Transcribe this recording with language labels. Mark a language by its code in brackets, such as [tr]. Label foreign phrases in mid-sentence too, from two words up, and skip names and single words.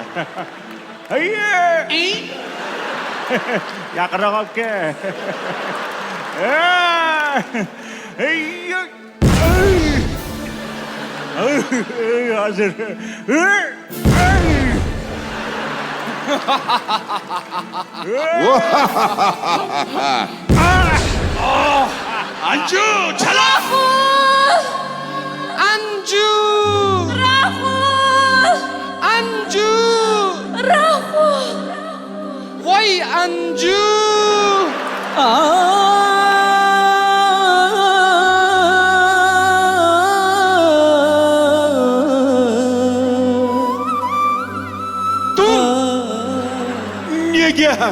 [uz] Hayy! Yaqinroq olib kel. Hayy! Hozir. [hi] अंजू चलो [uz] Anju! Rahul! Anju! Rahul! Voy Anju! Nega?